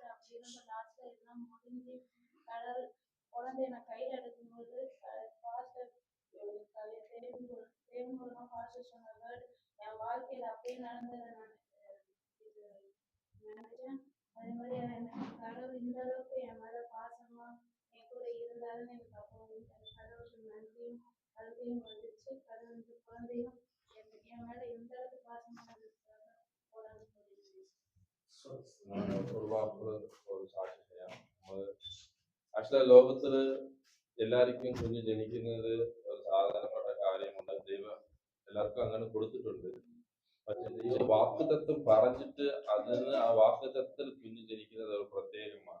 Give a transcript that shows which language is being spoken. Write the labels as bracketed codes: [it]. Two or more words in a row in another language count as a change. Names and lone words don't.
[ta] அப்படி இருந்த லாஸ்ட்ல எல்லாம் முடிஞ்சு கடவுள் குழந்தைய நான் கையில எடுக்கும்போது பாஸ்டர் தேவன் மூலமா பாஸ்டர் சொன்ன வேர்ட் என் வாழ்க்கையில அப்படியே நடந்ததை நான் நினைச்சேன். அதே மாதிரி கடவுள் இந்த அளவுக்கு என் மேல பாசமா என் கூட இருந்தாருன்னு எனக்கு அப்போ கடவுளுக்கு நன்றியும் கல்வியும் வந்துச்சு. கடவுள் குழந்தையும் என் மேல எந்த அளவுக்கு பாசமா இருந்துச்சு போடான்னு சொல்லிடுச்சு. [ml] ഒരു സാക്ഷി ചെയ്യാം. ആക്ച്വലി ലോകത്തില് എല്ലാവർക്കും കുഞ്ഞ് ജനിക്കുന്നത് ഒരു സാധാരണപ്പെട്ട കാര്യമുണ്ട്. ദൈവം എല്ലാവർക്കും അങ്ങനെ കൊടുത്തിട്ടുണ്ട്. പക്ഷെ ദൈവം വാക്കുതത്വം പറഞ്ഞിട്ട് അതിന് ആ വാക്കുതത്വത്തിൽ കുഞ്ഞ് ജനിക്കുന്നത് ഒരു പ്രത്യേകമാണ്.